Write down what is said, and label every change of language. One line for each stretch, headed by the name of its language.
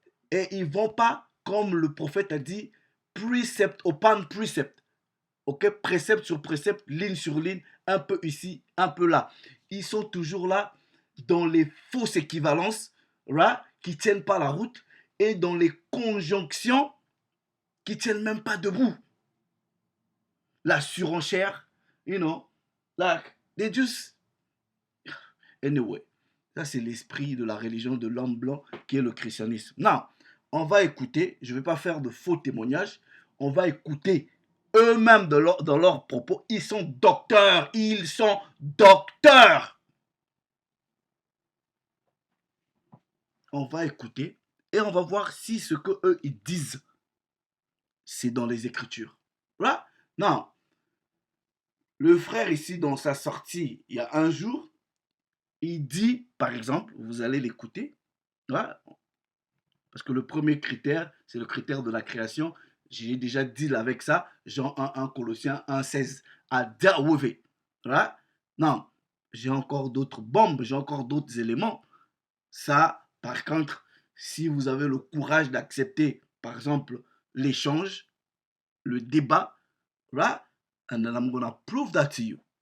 French: Et ils vont pas, comme le prophète a dit, précepte upon précepte, ok? Précepte sur précepte, ligne sur ligne, un peu ici, un peu là. Ils sont toujours là dans les fausses équivalences, right? Qui tiennent pas la route, et dans les conjonctions qui tiennent même pas debout.
English: La surenchère, you know, like, they just...
French: Anyway, ça c'est l'esprit de la religion de l'homme blanc qui est le christianisme. Non, on va écouter, je ne vais pas faire de faux témoignages, on va écouter eux-mêmes dans leurs propos. Ils sont docteurs, ils sont docteurs. On va écouter et on va voir si ce que eux ils disent, c'est dans les Écritures. Là, non. Le frère ici, dans sa sortie, il y a un jour, il dit, par exemple, vous allez l'écouter, là, parce que le premier critère, c'est le critère de la création. J'ai déjà dit avec ça, Jean 1, 1 Colossiens 1, 16, à Daouvé. Voilà. Non, j'ai encore d'autres bombes, j'ai encore d'autres éléments. Ça, par contre, si vous avez le courage d'accepter, par exemple, l'échange, le débat, right?
English: And then I'm gonna prove that to you.